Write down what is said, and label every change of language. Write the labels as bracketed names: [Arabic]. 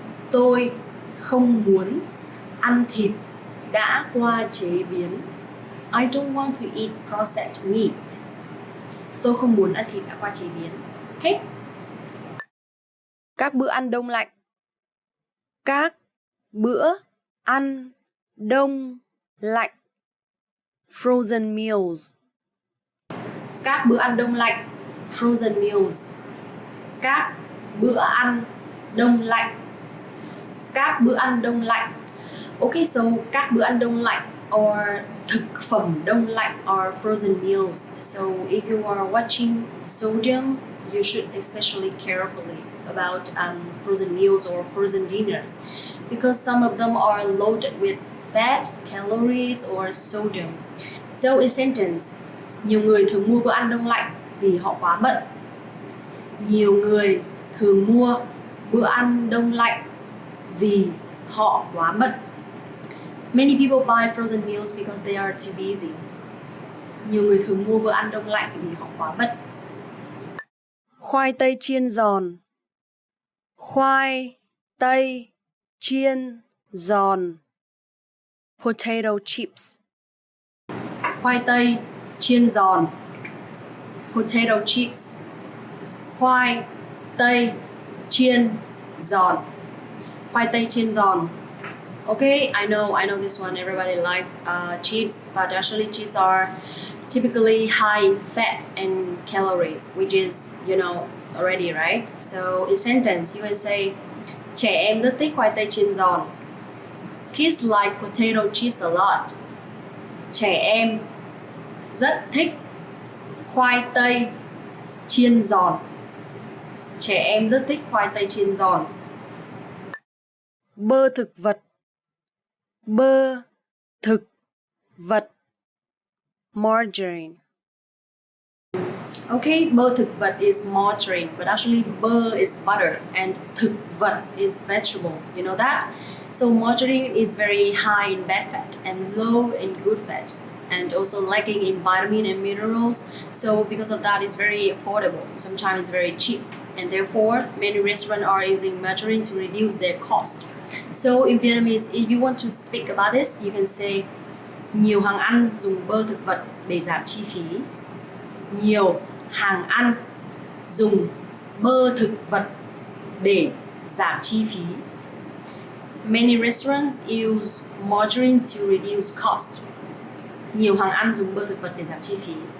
[Vietnamese] Tôi không muốn ăn thịt đã qua chế biến. [English] I don't want to eat processed meat. [Vietnamese] Tôi không muốn ăn thịt đã qua chế biến. [English] Okay? [Vietnamese] Các bữa ăn đông lạnh. Các bữa ăn đông lạnh. [English] Frozen meals. [Vietnamese] Các bữa ăn đông lạnh. [English] Frozen meals. [Vietnamese] Các bữa ăn đông lạnh. Các bữa ăn đông lạnh. [English] Okay, so [Vietnamese] các bữa ăn đông lạnh or thực phẩm đông lạnh [English] are frozen meals. So if you are watching sodium, you should especially carefully about frozen meals or frozen dinners because some of them are loaded with fat, calories or sodium. So in sentence, [Vietnamese] nhiều người thường mua bữa ăn đông lạnh vì họ quá bận. Nhiều người thường mua bữa ăn đông lạnh vì họ quá bận. [English] Many people buy frozen meals because they are too busy. [Vietnamese] Nhiều người thường mua bữa ăn đông lạnh vì họ quá bận. Khoai tây chiên giòn. Khoai tây chiên giòn. [English] Potato chips. [Vietnamese] Khoai tây chiên giòn. [English] Potato chips. [Vietnamese] Khoai tây chiên giòn. Khoai tây chiên giòn. [English] Okay, I know this one. Everybody likes chips, but actually chips are typically high in fat and calories, which is, you know, already, right? So in sentence, you can say, [Vietnamese] trẻ em rất thích khoai tây chiên giòn. [English] Kids like potato chips a lot. [Vietnamese] Trẻ em rất thích khoai tây chiên giòn. Trẻ em rất thích khoai tây chiên giòn. Bơ thực vật. Bơ thực vật. [English] Margarine. Okay, bơ thực vật is margarine, but actually bơ is butter and thực vật is vegetable. You know that? So margarine is very high in bad fat and low in good fat, and also lacking in vitamin and minerals. So because of that, it's very affordable. Sometimes it's very cheap, and therefore many restaurants are using margarine to reduce their cost. So in Vietnamese, if you want to speak about this, you can say [Vietnamese] nhiều hàng ăn dùng bơ thực vật để giảm chi phí. Nhiều hàng ăn dùng bơ thực vật để giảm chi phí. [English] Many restaurants use margarine to reduce cost. [Vietnamese] Nhiều hàng ăn dùng bơ thực vật để giảm chi phí.